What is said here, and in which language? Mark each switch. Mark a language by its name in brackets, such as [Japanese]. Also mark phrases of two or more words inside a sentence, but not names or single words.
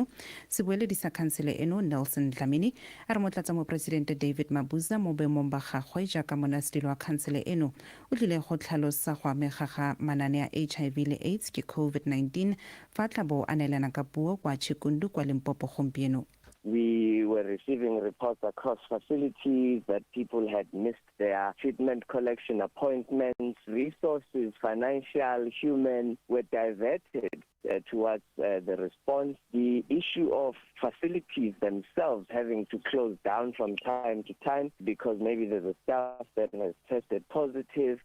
[Tswana] Sebueledi sa khansele eno Nelson Dlamini a re motlatsa mo presidente David Mabuza mo boemong ba gagwe jaaka monasitiri wa khansele eno o tlile go tlhalosa go amega ga manane a HIV le AIDS ke COVID-19 fa tlabo a neelana ka puo kwa Chikundu kwa Limpopo gompieno. [English] We were receiving reports across facilities that people had missed their treatment collection appointments, resources, financial, human, were diverted towards the response. The issue of facilities themselves having to close down from time to time because maybe there's a staff that has tested positive.